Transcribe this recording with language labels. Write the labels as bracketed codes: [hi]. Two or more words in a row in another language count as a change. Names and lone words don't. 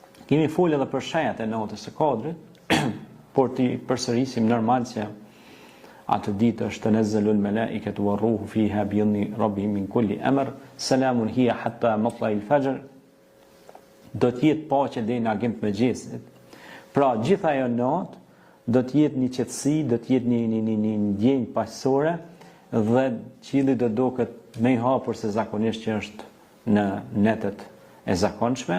[sq] Kemi folë edhe për shenjat e natës së Kadrit, por ti përsërisim normal që atë ditë është [ar] تنزل الملائكة والروح فيها بإذن ربهم من كل أمر سلام هي حتى مطلع الفجر. [sq] Do të jetë paqe deri në agim të mëngjesit. Pra gjithë ajo natë do të jetë një qetësi, do të jetë një ndjenjë paqësore dhe qielli do duket më i hapur se zakonisht që është në netët e zakonshme.